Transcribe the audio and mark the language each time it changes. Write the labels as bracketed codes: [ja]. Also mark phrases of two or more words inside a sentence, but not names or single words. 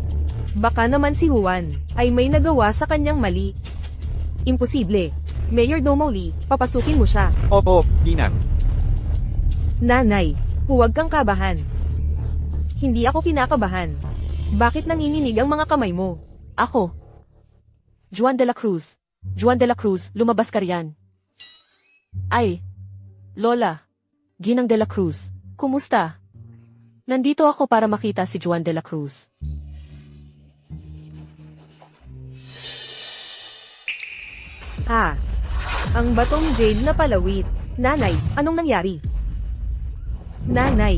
[tl] Baka naman si Juan ay may nagawa sa kanyang mali. Imposible. Mayor Domo Lee, papasukin mo siya. Opo, Ginang. Nanay, huwag kang kabahan. Hindi ako kinakabahan. Bakit nanginginig ang mga kamay mo? Ako. Juan de la Cruz. Juan de la Cruz, lumabas ka riyan. Ay. Lola. Ginang de la Cruz. Kumusta? Nandito ako para makita si Juan de la Cruz. Ah. Ang batong jade na palawit. Nanay, anong nangyari? Nanay,